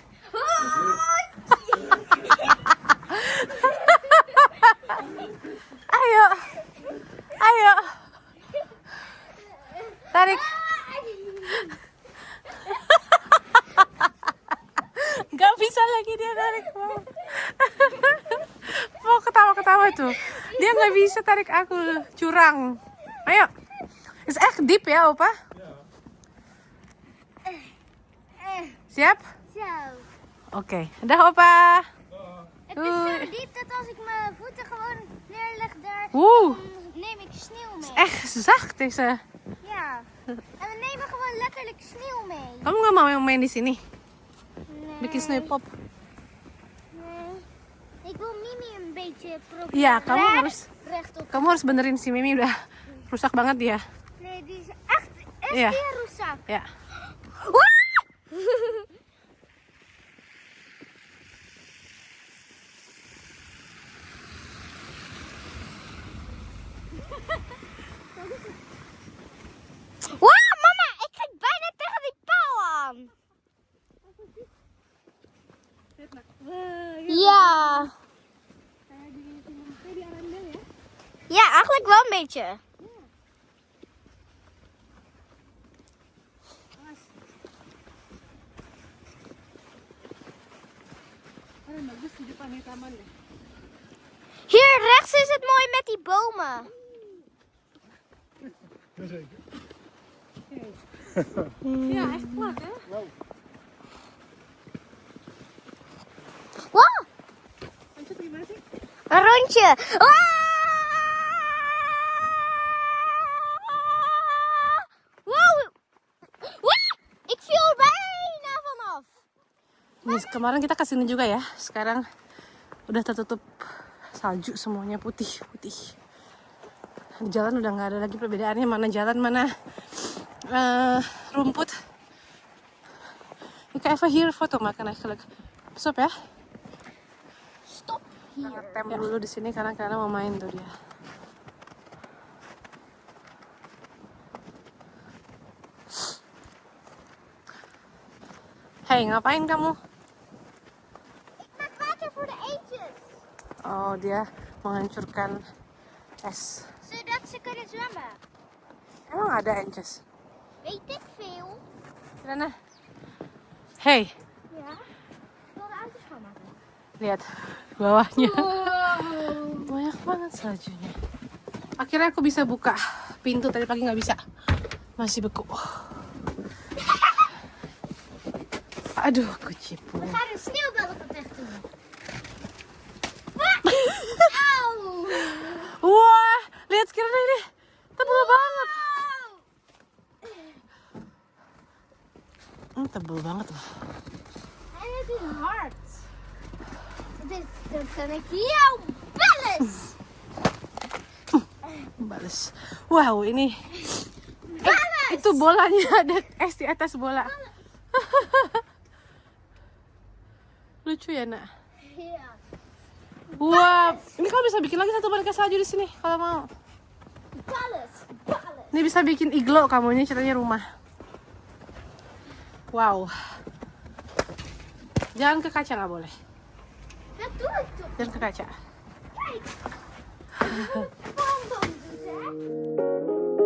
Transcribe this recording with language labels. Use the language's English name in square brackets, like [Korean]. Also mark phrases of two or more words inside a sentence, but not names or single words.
[Indonesian] Ayo, ayo, tarik. Gak bisa lagi dia narik mau. Mau ketawa-ketawa tuh. Dia nggak bisa tarik aku, curang. Ayo, [Dutch] is echt diep ya, opa? Siap? Zo. Oké, dag opa. Het is zo diep dat als ik mijn voeten gewoon neerleg daar, Oeh, dan neem ik sneeuw mee. echt zacht is ze. Ja. En we nemen gewoon letterlijk sneeuw mee. [Indonesian] Kamu nggak mau main di sini? [Dutch] Nee. [Indonesian] Bikin sneeuwpop. [Dutch] Nee. Ik wil Mimi een beetje proberen. [Indonesian] Iya, [Dutch] rechtop. [Indonesian] kamu harus benerin si Mimi udah rusak banget dia. [Dutch] Nee, die is echt Ja. heel roestzak. [Indonesian] Ya. [Dutch] Wauw, mama, ik ga bijna tegen die paal aan. Ja. Ja, eigenlijk wel een beetje. [Indonesian] Bagus di depan taman deh. [Dutch] Hier rechts is het mooi met die bomen. Jazeker. Ja, echt plat hè? Wow, [Indonesian] Lanjut gimana sih? [Dutch] een rondje. Wow. Wow, ik viel er bijna vanaf. [Indonesian] Nih, kemarin kita kesini juga ya. Sekarang udah tertutup salju semuanya putih-putih. Di jalan udah nggak ada lagi perbedaannya mana jalan mana rumput. [Dutch] Ik ga even hier een foto maken eigenlijk. Pas op ya. Stop hier. [Indonesian] Tem dulu di sini karena mau main tuh dia. Hei, ngapain kamu? [Dutch] Ik maak water voor de eendjes. [Indonesian] Oh, dia menghancurkan es. [Dutch] Zodat ze kunnen zwemmen. [Indonesian] Emang ada ences? [Dutch] Weet ik veel. [Indonesian] Mana? Hei, [Dutch] Ja. Ik wil de auto schoonmaken. [Indonesian] lihat bawahnya. Wow. Banyak banget saljunya. Akhirnya aku bisa buka pintu, tadi pagi nggak bisa. Masih beku. Aduh, kecipu. [Dutch] We gaan een sneeuwbal op het weg doen. Auw. [Indonesian] Wah, lihat sekarang ini. Tebel banget. Tebel banget loh. [Dutch] En het is hard. Dan kan ik jou bellen. [Indonesian] Bales. Wow, ini. Bales. Itu bolanya ada es di atas bola. Lucu ya, Nak? [Dutch] Ja. [Indonesian] Wah, ini kamu bisa bikin lagi satu boneka salju di sini kalau mau. Bales. Bales. Ini bisa bikin iglo kamu, ini ceritanya rumah. Wow. Jangan ke kaca, nggak boleh. [Dutch] Dat doe ik toch. [Indonesian] Jangan ke kaca. [Dutch] Kijk. Waarom dan dus, hè?